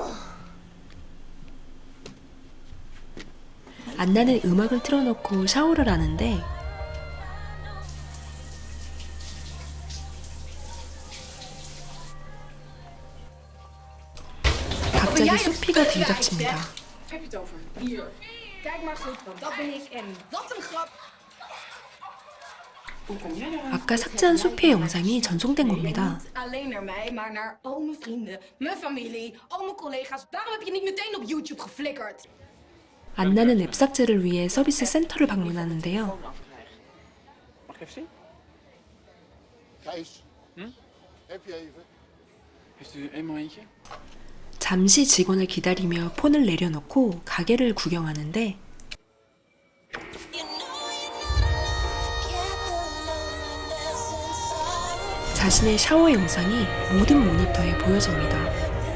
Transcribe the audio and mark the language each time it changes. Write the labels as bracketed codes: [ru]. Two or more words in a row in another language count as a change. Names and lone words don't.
[ko] 안나는 음악을 틀어놓고 샤워를 하는데 갑자기 소피가 들이닥칩니다. [nl] Heb je het over? Hier. Kijk maar goed, want dat ben ik en wat een grap. Hoe kom jij nou aan? [ko] 아까 삭제한 소피의 영상이 전송된 겁니다. [nl] Niet alleen naar mij, maar naar al mijn vrienden, mijn familie, al mijn collega's. Waarom heb je niet meteen op YouTube geflikkerd? [ko] 안나는 앱 삭제를 위해 서비스 센터를 방문하는데요. [nl] Mag ik even zien? Gijs, heb je even? Heeft u een momentje? [ko] 잠시 직원을 기다리며 폰을 내려놓고 가게를 구경하는데 자신의 샤워 영상이 모든 모니터에 보여집니다.